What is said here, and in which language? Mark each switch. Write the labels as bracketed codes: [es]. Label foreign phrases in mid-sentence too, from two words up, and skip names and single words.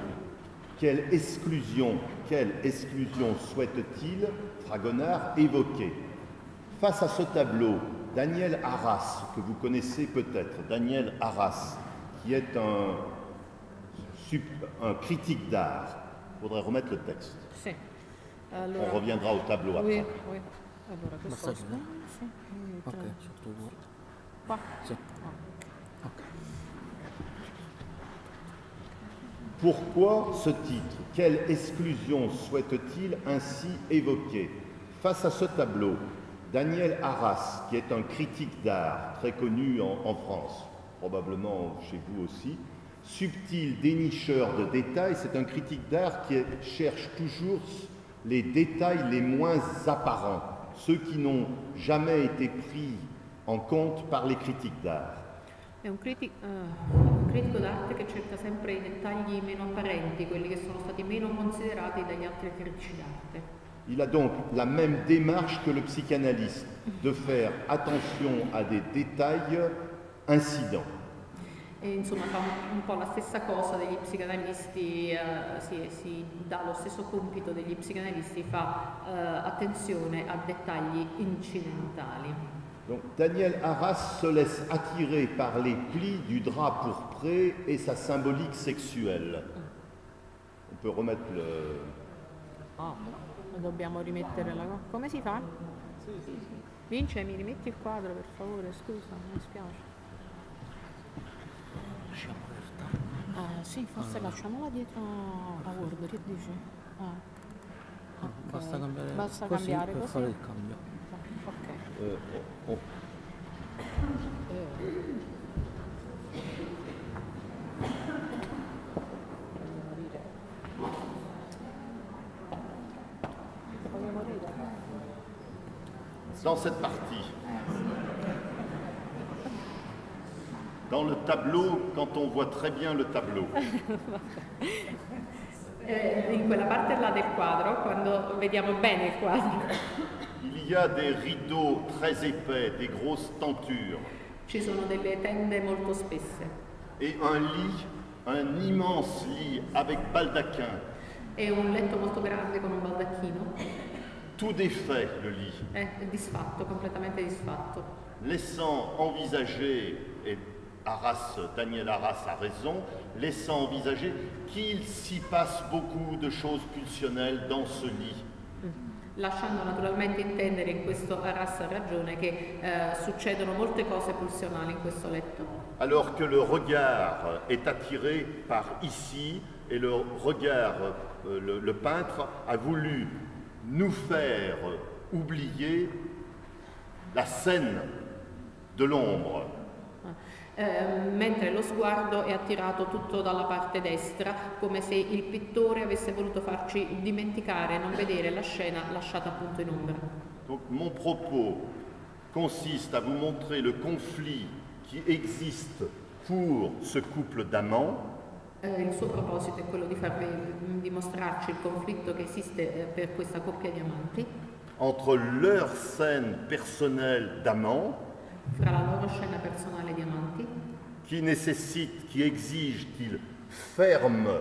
[fr] Quelle exclusion souhaite-t-il, Fragonard, évoquer? Face à ce tableau, Daniel Arras, que vous connaissez peut-être, Daniel Arras, qui est un critique d'art. Il faudrait remettre le texte. [it] Sì. Allora, [fr] On reviendra au tableau après. oui. [it] Allora, questo Massaggio, no? sì. Ok, sotto vuoto. Qua. Sì. Ah. [fr] Pourquoi ce titre? Quelle exclusion souhaite-t-il ainsi évoquer? Face à ce tableau, Daniel Arras, qui est un critique d'art très connu en France, probablement chez vous aussi, subtil dénicheur de détails, c'est un critique d'art qui cherche toujours les détails les moins apparents, ceux qui n'ont jamais été pris en compte par les critiques d'art. [it] È un critico d'arte che cerca sempre i dettagli meno apparenti, quelli che sono stati meno considerati dagli altri critici d'arte. [fr] Il a donc la même démarche que le psychanalyste, de faire attention à des détails incidents. [it] E insomma fa un po' la stessa cosa degli psicanalisti, si dà lo stesso compito degli psicanalisti, fa attenzione a dettagli incidentali. [fr] Donc Daniel Arras se laisse attirer par les plis du drap pourpré et sa symbolique sexuelle. On peut remettre le... [it] Ah, dobbiamo rimettere la... Come si fa? Vince, mi rimetti il quadro per favore, scusa, mi spiace. Lasciamo aperta. Sì, forse lasciamola dietro a Word, che dici? Ok. Basta cambiare Basta così cambiare per così? fare il cambio. Ok. [fr] Dans cette partie, dans le tableau, quand on voit très bien le tableau, [it] In quella parte là del quadro, quando vediamo bene il quadro, [fr] il y a des rideaux très épais, des grosses tentures, [it] ci sono delle tende molto spesse [fr] et un lit, un immense lit avec baldaquin, [it] e un letto molto grande con un baldacchino, [fr] tout défait le lit, [it] è disfatto, completamente disfatto, [fr] laissant envisager, et Daniel Arras a raison, laissant envisager qu'il s'y passe beaucoup de choses pulsionnelles dans ce lit. [it] lasciando naturalmente intendere, in questo Arras ha ragione, che succedono molte cose pulsionali in questo letto. [fr] Alors que le regard est attiré par ici, et le regard, le peintre a voulu nous faire oublier la scène de l'ombre. [it] Mentre lo sguardo è attirato tutto dalla parte destra, come se il pittore avesse voluto farci dimenticare, non vedere la scena lasciata appunto in ombra. [fr] Donc mon propos consiste à vous montrer le conflit qui existe pour ce couple d'amants. [it] Il suo proposito è quello di farvi dimostrarci il conflitto che esiste per questa coppia di amanti, [fr] Entre leur scène personnelle d'amants, [it] fra la loro scena personale di amanti, [fr] qui nécessite, qui exige qu'ils ferment